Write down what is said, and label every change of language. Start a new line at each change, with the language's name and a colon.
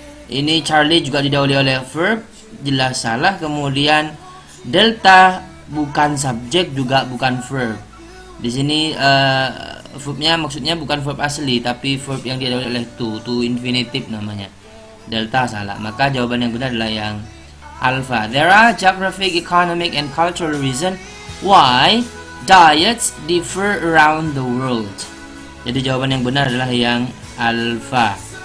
Indonesian: Ini Charlie juga didahului oleh verb, jelas salah. Kemudian delta bukan subjek juga bukan verb. Di sini verbnya maksudnya bukan verb asli tapi verb yang didahului oleh to infinitive namanya. Delta salah. Maka jawaban yang benar adalah yang alpha.
English: There are geographic, economic, and cultural reason why diets differ around the world.
Indonesian: Jadi jawaban yang benar adalah yang alpha.